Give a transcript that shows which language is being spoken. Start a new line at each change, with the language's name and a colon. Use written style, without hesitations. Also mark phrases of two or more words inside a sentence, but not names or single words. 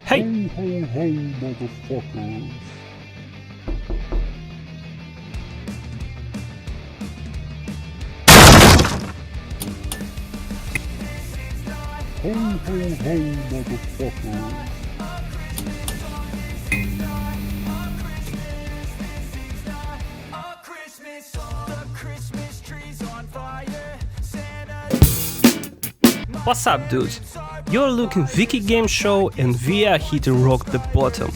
English: Hey! Ho, ho, ho, motherfuckers. Ho, ho, ho, motherfuckers. What's up, dudes? You're looking Wiki Game Show and we are here to rock the bottom.